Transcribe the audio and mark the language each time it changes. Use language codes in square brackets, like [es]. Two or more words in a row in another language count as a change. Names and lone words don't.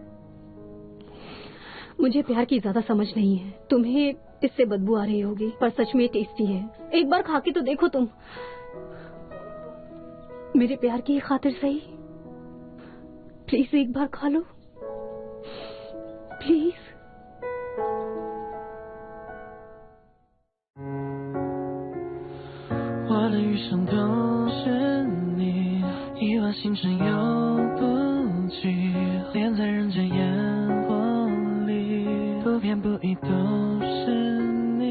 [hi] मुझे प्यार की ज्यादा समझ नहीं है। तुम्हें इससे बदबू आ रही होगी पर सच में टेस्टी है। एक बार खा के तो देखो तुम। मेरे प्यार की खातिर सही, प्लीज एक बार खा लो प्लीज। [zh] 我的余生都是你，亿万星辰游不尽，恋在人间烟火里，不偏不倚都是你。